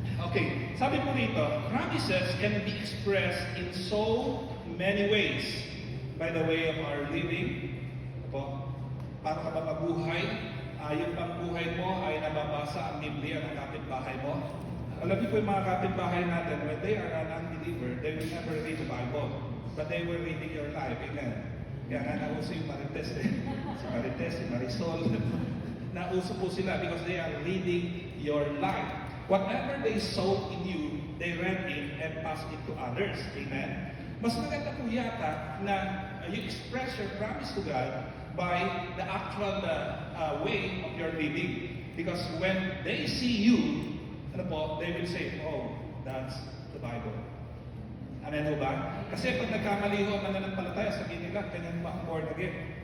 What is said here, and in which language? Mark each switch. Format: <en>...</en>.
<en>Okay,</en> <tl>sabi po dito,</tl> <en>promises can be expressed in so many ways. By the way of our living,</en> <tl>po, para ka ba mabuhay, yung pangbuhay mo ay nababasa ang Biblia ng kapitbahay mo.</tl> <en>Alam niyo po yung mga kapitbahay natin, when they are an unbeliever, they will never read the Bible. But they were reading your life. Amen.</en> <tl>Kaya nga nauso yung Marites si Marites, si Marisol. Nauso po sila</tl> <en>because they are reading your life. Whatever they sow in you, they read it and pass it to others. Amen.</en> <tl>Mas maganda po yata na</tl> <en>you express your promise to God by the actual way of your living. Because when they see you, ano po, they will say, oh, that's the Bible.</en> <tl>Ano ba? Kasi pag nagkamali ho ang mananampalataya, sabihin nila, ganyan ba ang born again?</tl>